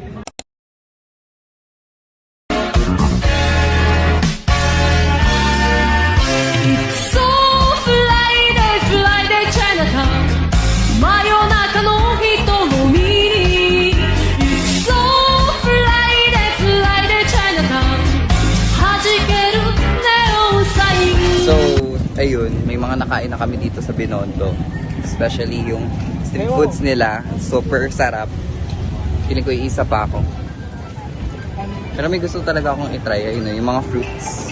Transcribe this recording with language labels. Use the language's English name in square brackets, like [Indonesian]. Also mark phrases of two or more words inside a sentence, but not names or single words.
[English] So fly day Chinatown [Japanese] 真夜中の人の耳に [English] So fly day Chinatown [Japanese] 弾けるネオンサイン [Filipino] So, ayun, may mga nakain na kami dito sa Binondo. Especially yung street foods nila, super sarap. Feeling ko iisa pa ako. Pero may gusto talaga akong itry, ayun yung mga fruits.